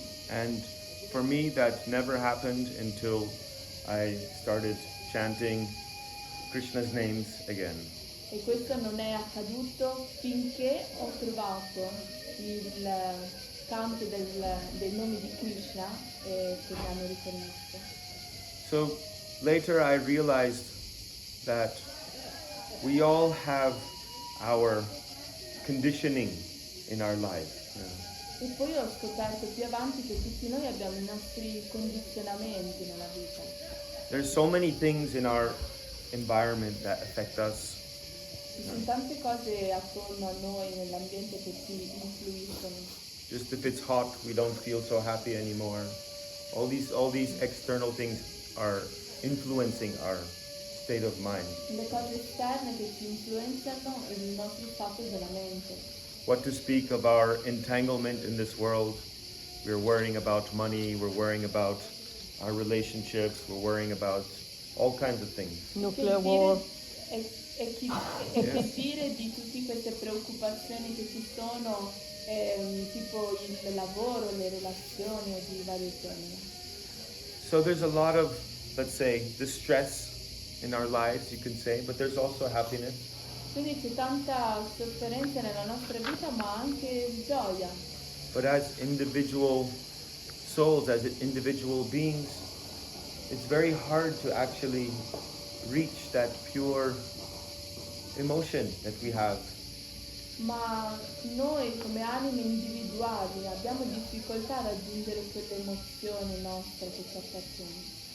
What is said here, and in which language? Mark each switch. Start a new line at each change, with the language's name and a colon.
English: And for me, that never happened until I started chanting Krishna's names again.
Italian: E questo non è accaduto finché ho trovato il canto dei nomi di Krishna che mi hanno riconnesso.
English: So later I realized that we all have our conditioning in our life.
Italian: E poi ho scoperto più avanti che tutti noi abbiamo i nostri condizionamenti nella vita.
English: There's so many things in our environment that affect us.
Italian: Ci sono tante cose attorno a noi nell'ambiente che ci influiscono.
English: Just if it's hot, we don't feel so happy anymore. All these external things are influencing our state of mind.
Italian: Le cose esterne che ci influenzano il nostro stato della mente.
English: What to speak of our entanglement in this world? We're worrying about money, we're worrying about our relationships, we're worrying about all kinds of things. Nuclear war.
Italian: E che dire di tutte queste preoccupazioni che ci sono, tipo il lavoro, le relazioni o di vario genere.
English: So there's a lot of let's say, distress in our lives, you can say, but there's also happiness.
Italian: Quindi c'è tanta sofferenza nella nostra vita, ma anche gioia.
English: But as individual souls, as individual beings, it's very hard to actually reach that pure emotion that we have.
Italian: Ma noi come anime individuali abbiamo difficoltà a raggiungere quell'emozione nostra che ci appartiene.